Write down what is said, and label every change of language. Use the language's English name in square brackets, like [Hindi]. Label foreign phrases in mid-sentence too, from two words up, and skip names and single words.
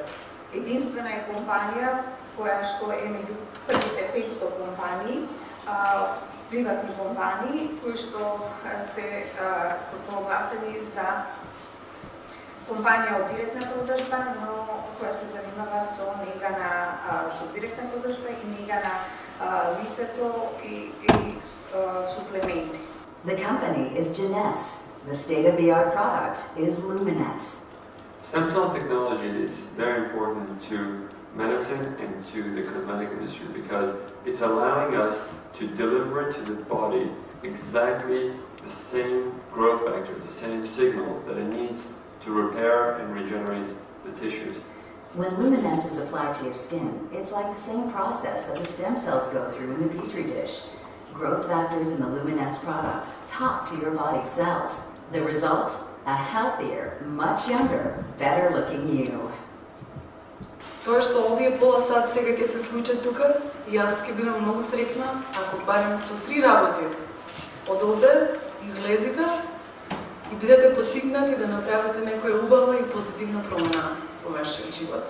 [Macedonian] Единствена е компанија која што е меѓу првите 500 компании, приватни компании кои што се прогласени за компанија од директна продажба, но која се занимава со нега со директна продажба и нега на лицето и суплементи. [English] The company is Genes. The state-of-the-art product is Luminesce. Stem cell technology is very important to medicine and to the cosmetic industry because it's allowing us to deliver to the body exactly the same growth factors, the same signals that it needs to repair and regenerate the tissues. When Luminesce is applied to your skin, it's like the same process that the stem cells go through in the petri dish. Growth factors in the Luminesce products talk to your body's cells. The result? A healthier, much younger, better-looking you. [Macedonian] Тоа што овие пола сад сега ќе се случи тука, јас ќе бидам многу среќна ако барем со 3 работи од овде излезите и бидете поттикнати да направите некоја убава и позитивна промена во вашиот живот.